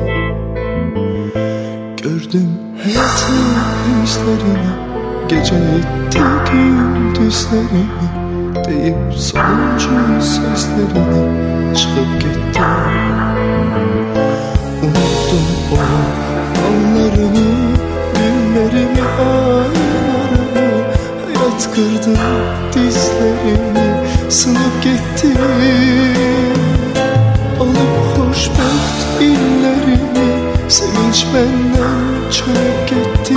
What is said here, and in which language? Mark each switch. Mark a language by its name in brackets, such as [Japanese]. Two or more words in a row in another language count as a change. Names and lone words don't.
[Azerbaijani] Gördüm həyatın yüzlərini, gecə etdi gündüzlərini, deyib sonuncu sözlərini, çıxıb getdi. [Turkish] Unuttum onun anlarını, günlerimi, aylarımı, hayat kırdı dizlerimi, sınıp gitti. Alıp hoşbəxt illerimi, sevinç benden çölüp gitti.